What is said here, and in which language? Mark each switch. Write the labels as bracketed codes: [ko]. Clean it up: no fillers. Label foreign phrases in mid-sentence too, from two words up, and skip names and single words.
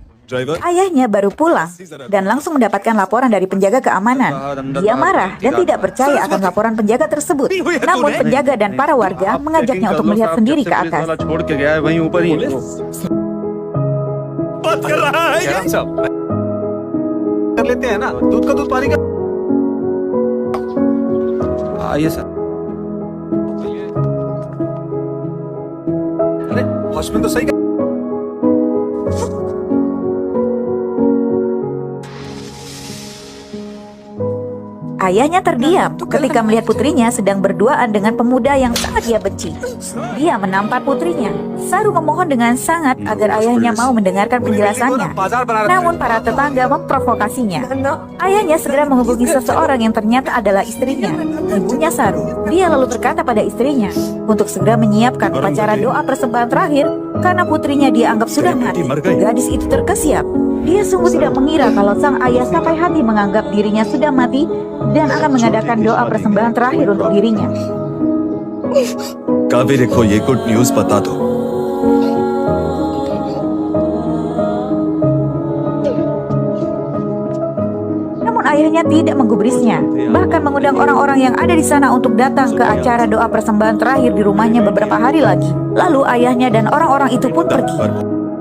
[hi] ड्राइवर [id] Ayahnya baru pulang dan langsung mendapatkan laporan dari penjaga keamanan. Dia marah dan tidak percaya akan laporan penjaga tersebut. Namun penjaga dan para warga mengajaknya untuk melihat sendiri ke atas. [hi] छोड़ के गया है वहीं ऊपर ही है। बात कर रहा है ये? सब कर लेते हैं ना, दूध का दूध पानी का। आइए सर। अरे वॉचमैन तो सही कह- [id] Ayahnya terdiam ketika melihat putrinya sedang berduaan dengan pemuda yang sangat dia benci. Dia menampar putrinya. Saru memohon dengan sangat agar ayahnya mau mendengarkan penjelasannya. Namun para tetangga memprovokasinya. Ayahnya segera menghubungi seseorang yang ternyata adalah istrinya, ibunya Saru. Dia lalu berkata pada istrinya untuk segera menyiapkan upacara doa persembahan terakhir karena putrinya dianggap sudah mati. Gadis itu terkesiap. Dia sungguh tidak mengira kalau sang ayah sampai hati menganggap dirinya sudah mati dan akan mengadakan doa persembahan terakhir untuk dirinya. [hi] कावेरी को ये [en] good news [hi] बता दो। [id] Namun ayahnya tidak menggubrisnya, bahkan mengundang orang-orang yang ada di sana untuk datang ke acara doa persembahan terakhir di rumahnya beberapa hari lagi. Lalu ayahnya dan orang-orang itu pun pergi.